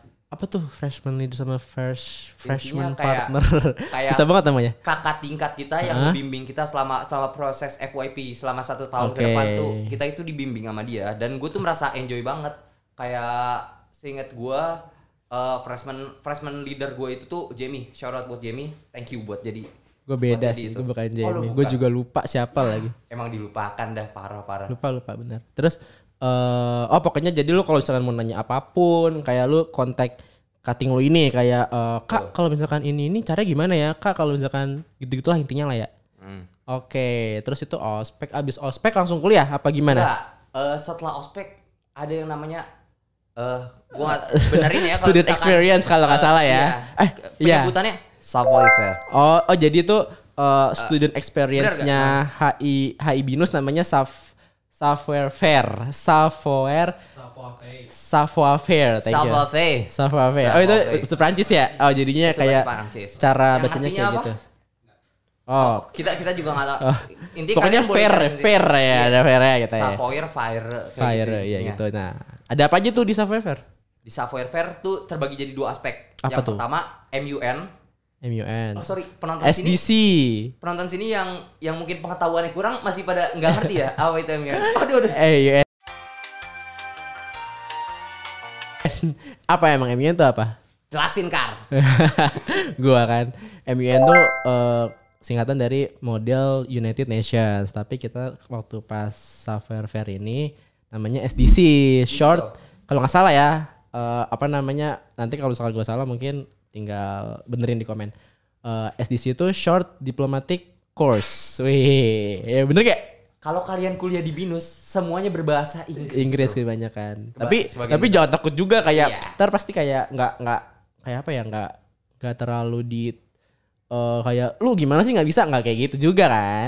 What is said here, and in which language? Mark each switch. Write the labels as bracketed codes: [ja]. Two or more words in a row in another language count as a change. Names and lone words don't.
[id] Apa tuh [en] freshman leader [id] sama freshman kayak- partner? kayak- Susah banget namanya. Kakak tingkat kita yang membimbing kita selama proses FYP selama 1 tahun Oke. ke depan tuh kita itu dibimbing sama dia dan gue tuh merasa enjoy banget kayak seingat gue [en] freshman leader [id] gue itu tuh Jamie, [en] shout out [id] buat Jamie, [en] thank you [id] buat jadi Gue beda buat sih, jadi gue itu. bukan Oh, lu Jamie. Gue bukan. juga lupa siapa lagi. emang dilupakan dah parah. Lupa bener. Terus pokoknya jadi lu kalau misalkan mau nanya apapun kayak lu kontak cutting lu ini kayak Kak kalau misalkan ini caranya gimana ya Kak kalau misalkan gitu-gitulah intinya lah ya. Oke, terus itu ospek, abis ospek langsung kuliah apa gimana? Enggak, setelah ospek ada yang namanya gue nggak benerin ya kalau Student misalkan, experience kalau nggak salah ya. Iya. penyebutannya savoir faire. Oh jadi itu [en] student experience- [id] nya HI Binus namanya Savoir Faire. Savoir Faire. [en] Thank you. [id] Savoir faire. Savoir Faire. Oh itu bahasa Prancis ya? Oh jadinya Itu kayak bahasa Prancis. cara Yang bacanya artinya kayak apa? gitu. Oh, Kita juga nggak tahu. Intinya pokoknya kalian boleh fair cari sendiri. ya, Iya. ada fair ya kita ya. Savoir faire. kayak Fire gitu ya intinya. gitu. Nah, ada apa aja tuh di Savoir Faire? Di savoir faire tuh terbagi jadi 2 aspek. Apa Yang tuh? pertama MUN. MUN. Oh sorry, penonton sini SDC. yang mungkin pengetahuannya kurang masih pada nggak ngerti ya apa itu MUN. Aduh. MUN. Apa emang MUN tuh apa? Jelasin Kar. Gua kan MUN tuh singkatan dari Model United Nations, tapi kita waktu pas Savoir Faire ini namanya SDC, short kalau nggak salah ya, apa namanya, nanti kalau misalkan gue salah mungkin tinggal benerin di komen. SDC itu short diplomatic course. Wih, ya bener gak? Kalau kalian kuliah di BINUS semuanya berbahasa Inggris. Inggris bro. kebanyakan. Sebagian Tapi jangan takut juga kayak Iya. ntar pasti kayak nggak kayak apa ya, nggak terlalu di kayak lu gimana sih nggak bisa, nggak kayak gitu juga kan?